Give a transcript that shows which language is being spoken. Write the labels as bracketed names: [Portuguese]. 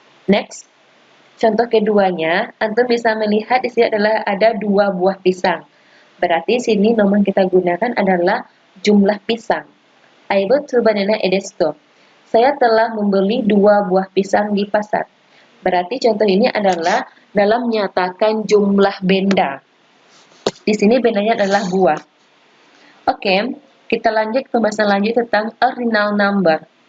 [Indonesian] Next, contoh keduanya, antum bisa melihat di sini adalah ada 2 buah pisang. Berarti sini nomor kita gunakan adalah jumlah pisang. [English] I bought 2 banana at the store. [Indonesian] Saya telah membeli 2 buah pisang di pasar. Berarti contoh ini adalah dalam menyatakan jumlah benda. Di sini bendanya adalah buah. Oke, kita lanjut ke pembahasan lanjut tentang ordinal number.